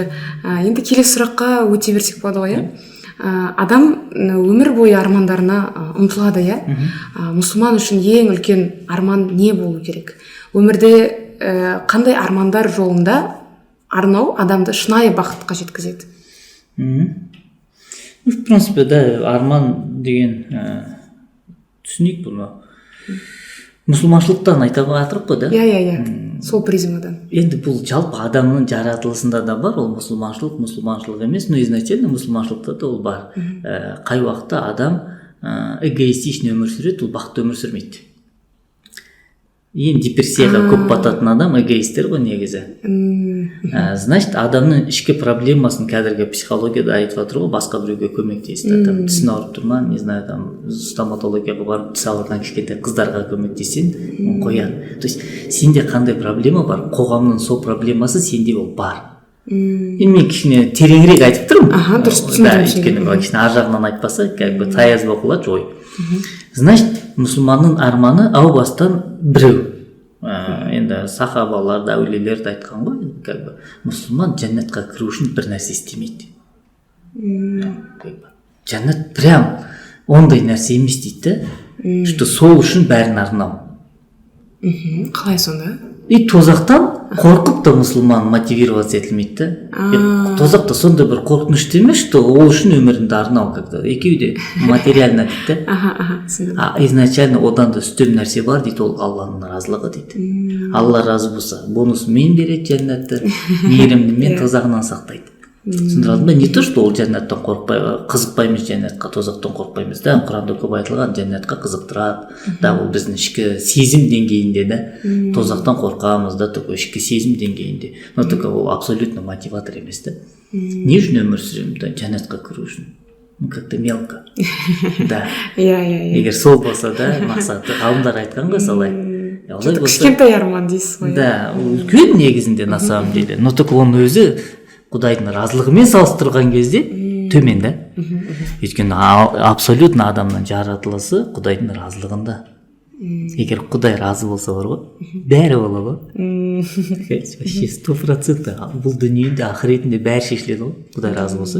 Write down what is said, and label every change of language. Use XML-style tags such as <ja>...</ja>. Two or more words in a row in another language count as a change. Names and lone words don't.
<kk>Енді келесі сұраққа өте берсек болады ғой, адам өмір бойы армандарына ұмтылады, иә? Мұсылман үшін ең үлкен арман не болу керек? Өмірде қандай армандар жолында арнау адамды шынайы бақытқа жеткізеді?</kk> <ru>В принципе,</ru> <kk>да, арман деген түсінейік бұны. Мұсылманшылықтан айтып қой, да? Иә. Сол призмадан. Енді бұл жалпы адамның жаратылысында да бар, ол мұсылманшылық емес,</kk> <ru>но изначально</ru> <kk>мұсылманшылықта да ол бар. Қай уақытта адам эгоистичный өмір сүреді, ол бақытты өмір сүрмейді. Ең депрессияға көп бататын адам эгоисттер ғой негізі. Значит, адамның ішкі проблемасын қазіргі психологияда айтып жатыр ғой, басқа біреуге көмектесті. Там тісін ауырып тұр ма,</kk> <ru>не знаю, там</ru> <kk>стоматологияға барып тіс ауырған кішкентай қыздарға көмектессең, қояды. То есть сенде қандай проблема бар, қоғамның сол проблемасы сенде ол бар. Енді мен кішкене тереңірек айтып тұрмын. Дұрыс түсіндіріп. Өйткені кішкене ар жағынан айтпаса,</kk> <ru>как бы</ru> <kk>таяз боқылады жой. Значит, мұсылманның арманы әу бастан біреу. Енді сахабаларды, әулиелерді айтқан ғой,</kk> <ru>как бы</ru> <kk>мұсылман жәннатқа кіру үшін бір нәрсе істемейді. Жәннат прям ондай нәрсе емес дейді, что сол үшін бәрін арнау. Қалай сонда? И тозақтан қорқып та мұсылман мотивироваться етілмейді. Тозақта сондай бір қорқынышты емес, что ол үшін өміріңді арнау как-то. Екеуі де материально дейді.</kk> <ru>А изначально</ru> <kk>одан да үстем нәрсе бар дейді, ол Алланың разылығы дейді. Алла разы болса, бонусымен береді жәннатты, мейірімімен тозағынан сақтайды. Түсіндірдің ба?</kk> <ru>Не то, что</ru> <kk>ол жәннаттан қызықпаймыз, жәннатқа тозақтан қорықпаймыз да. Құранда көп айтылған, жәннатқа қызықтырады. Да, ол біздің ішкі сезім деңгейінде да. Тозақтан қорқамыз да, только ішкі сезім деңгейінде.</kk> <ru>Но только</ru> <kk>ол абсолютно мотиватор емес та. Не үшін өмір сүремін да, жәннатқа кіру үшін.</kk> <ru>ну как-то мелко. Да.</ru> <kk>Иә. Егер сол болса да мақсаты ғалымдар айтқан ғой солай. Что-то кішкентай арман дейсіз ғой. Да, үлкен негізінде</kk> <ru>на самом деле. Но только</ru> <kk>оның өзі Құдайдың разылығымен салыстырған кезде төмен да. Өйткені абсолютно адамның жаратылысы Құдайдың разылығында. Егер Құдай разы болса бар ғой, бәрі бола ғой. Вообще 100% бұл дүниеде ақыретінде бәрі шешіледі ғой, Құдай разы болса.</kk>